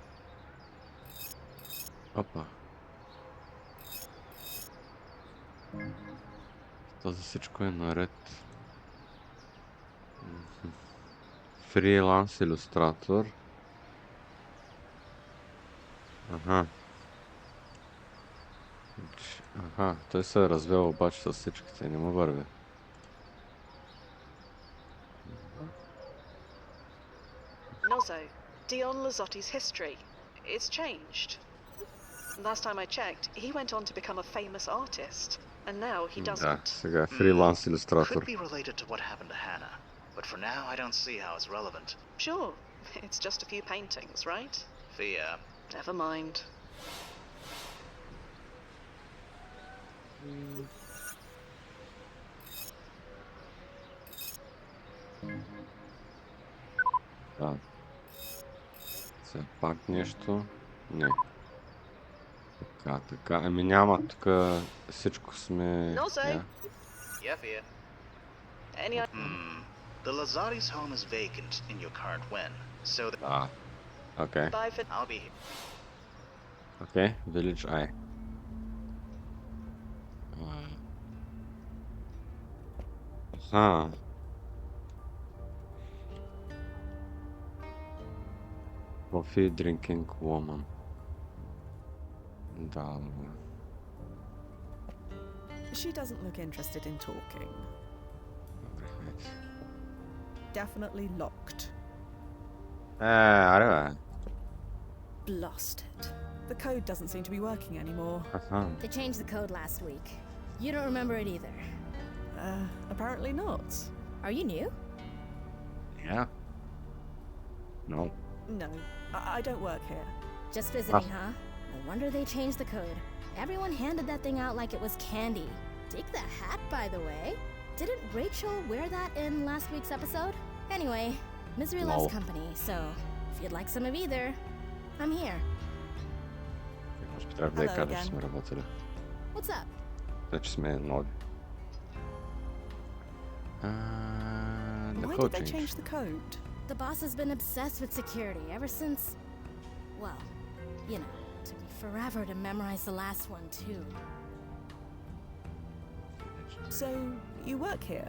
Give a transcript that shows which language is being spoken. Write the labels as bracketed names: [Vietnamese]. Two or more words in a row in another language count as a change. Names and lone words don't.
[Bulgarian] Опа. Този всичко е наред. Фриланс илюстратор. Аха. Аха, той се е развел обаче с всичките, не му върви. [English] Nozzo, Dion Lazzotti's history. It's changed. Last time I checked, he went on to become a famous artist. and now he [Bulgarian] Да, [English] doesn't. [Bulgarian] сега е фриланс иллюстратор. [English] Could be related to what happened to Hannah, but for now I don't see how it's relevant. Sure, it's just a few paintings, right? Fia, Never mind. [Bulgarian] Да. Сега пак нещо. Не. Така. Ами няма, тук всичко сме... [English] No, say. [Bulgarian] Я. [English] yeah, Fia. Any The Lazari's home is vacant in your current win, so [Bulgarian] Да. Окей. [English] bye for I'll be here. Окей, Village Eye. Coffee drinking woman. [Bulgarian] Да. [English] She doesn't look interested in talking. [Bulgarian] Добре, хайде. [English] Definitely locked. [Bulgarian] Аре бе. [English] Blasted. The code doesn't seem to be working anymore. Аха. They changed the code last week. You don't remember it either. Apparently not. Are you new? Yeah. No. No, I don't work here. Just visiting, huh? No wonder they changed the code. Everyone handed that thing out like it was candy. Dig the hat, by the way. Didn't Rachel wear that in last week's episode? Anyway, misery loves No. company, so if you'd like some of either, I'm here. [Bulgarian] Може би трябва да я [English] Hello [Bulgarian] кажа, че [English] again. [Bulgarian] сме работили. [English] What's up? [Bulgarian] Значи сме нови. [English] The Why code did they change. change the code? The boss has been obsessed with security ever since... Well, you know, it took me forever to memorize the last one, too. So, you work here?